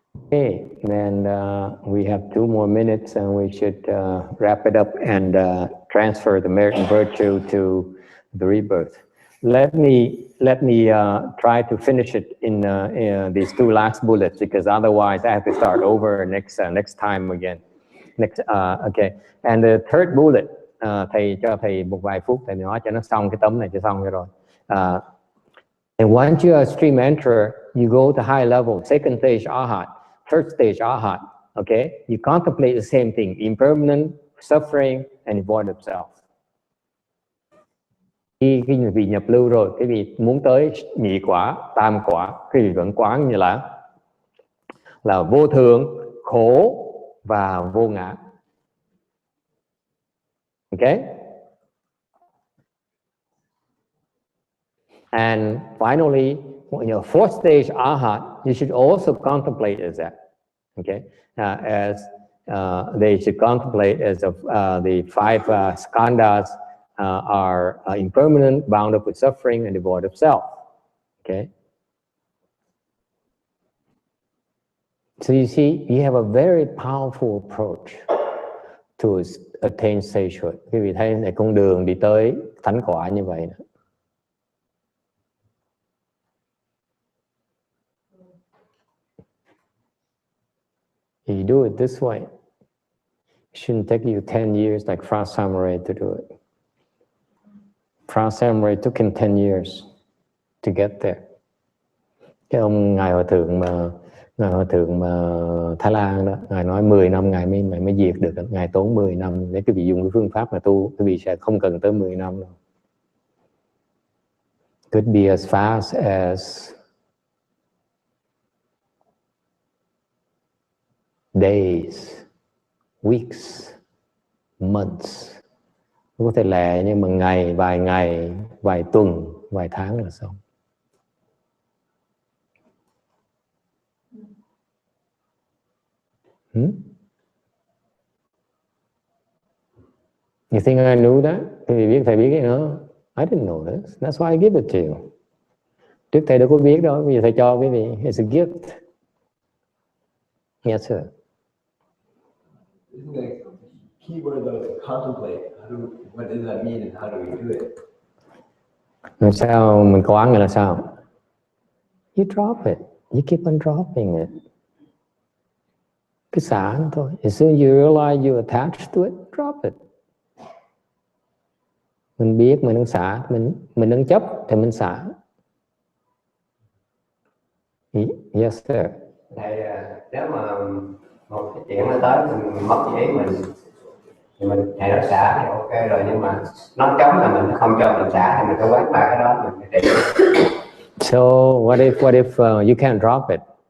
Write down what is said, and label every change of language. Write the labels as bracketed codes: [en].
[en] Okay, then we have 2 more minutes and we should wrap it up and transfer the merit and virtue to the rebirth. Let me try to finish it in these 2 last bullets, because otherwise I have to start over next time again. Okay, and the third bullet, [vi] thầy cho thầy một vài phút thầy nói cho nó xong cái tấm này cho xong rồi. [en] And once you are stream enter, you go to high level, second stage Arhat, third stage Arhat. Okay, you contemplate the same thing: impermanent, suffering, and void of self. [vi] Khi vị nhập lưu rồi, cái vị muốn tới nhị quả, tam quả, cái vị vẫn quán như là vô thường, khổ và vô ngã. [en] Okay? And finally, when you're fourth stage Arhat, you should also contemplate as that. Okay? As they should contemplate as the 5 skandhas are impermanent, bound up with suffering, and devoid of self. Okay? So you see, you have a very powerful approach to attain sagehood. [vi] Quý vị thấy này, con đường đi tới thánh quả như vậy. [en] If you do it this way, it shouldn't take you 10 years like Fra Samurai to do it. Fra Samurai took him 10 years to get there. [vi] Cái ông ngài hòa thượng mà Thái Lan đó, ngài nói 10 năm ngài mới diệt được, ngài tốn 10 năm. Nếu quý vị dùng cái phương pháp mà tu, quý vị sẽ không cần tới 10 năm đâu. [en] Could be as fast as days, weeks, months. [vi] Có thể lẹ nhưng mà ngày, vài tuần, vài tháng là xong. [en] You think I knew that? [vi] Thầy biết cái đó? [en] I didn't know this. That's why I give it to you. [vi] Trước thầy đâu có biết đâu, bây giờ thầy cho quý vị. [en] It's a gift. Yes, sir. Isn't the key word though to contemplate? What does that mean and how do we do it? [vi] Làm sao mình quán là sao? [en] You drop it. You keep on dropping it. [vi] Cứ xả nó thôi. [en] As soon as you realize you're attached to it, drop it. [vi] Mình biết mình đang xả, mình đang chấp thì mình xả. [en] Yes, sir. [vi] Thầy, nếu mà một cái chuyện nó tới mình mất ý mình thì mình thầy nó xả thì ok rồi, nhưng mà nó chống là mình không cho mình xả thì mình phải quán ba cái đó mình phải trị. [en] So what if you can't drop it?